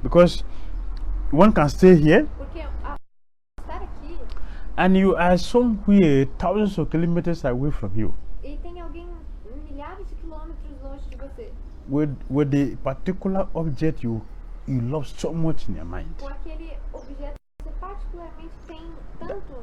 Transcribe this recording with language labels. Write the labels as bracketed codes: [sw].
[en] because one can stay here [pt] porque ao estar aqui [en] and you are somewhere thousands of kilometers away from you [pt] e tem alguém milhares de quilômetros longe de você, [en] with the particular object you love so much in your mind. [pt] com aquele objeto que você particularmente tem tanto